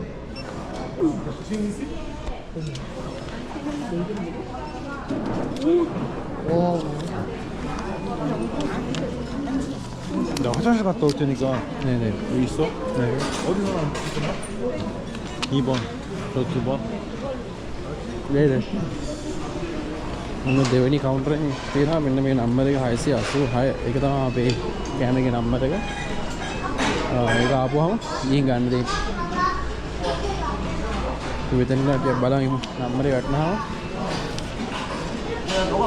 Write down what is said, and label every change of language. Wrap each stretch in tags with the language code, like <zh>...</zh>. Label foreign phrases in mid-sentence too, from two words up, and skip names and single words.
<ko>나 화장실 갔다 올 테니까 네네. 여기 있어? 네. 어디서 나왔나? 2번 저 2번 네네.</ko> <si>ඔන්න දෙවෙනි කවුන්ටරේ තියෙනවා මෙන්න මේ නම්බර් එක 686. ඒක තමයි අපේ කෑමගේ නම්බර එක. ඒක ආපුවම ගිහින් ගන්න දෙයි. මෙතන අපි බලමු නම්බරේ වටනහම.</si>